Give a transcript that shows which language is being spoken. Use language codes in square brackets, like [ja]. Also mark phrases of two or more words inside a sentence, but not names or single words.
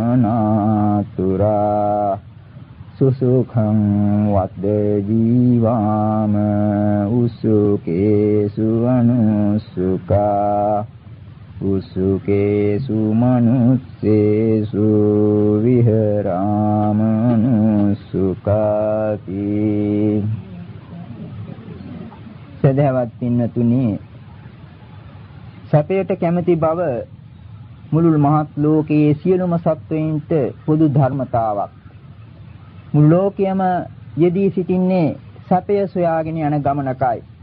[pi] නාතුරා සුසුඛං වද්ද ජීවාම උසුකේසු අනුසුකා උසුකේසු මනුස්සේසු විහරාම අනුසුකාති. [si] සදහවත් පින්නතුනි, සැපයට කැමැති බව මුළු මහත් ලෝකයේ සියලුම සත්වයින්ට පොදු ධර්මතාවක්. මුළු ලෝකයම යෙදී සිටින්නේ සැපය සොයාගෙන යන ගමනකයි.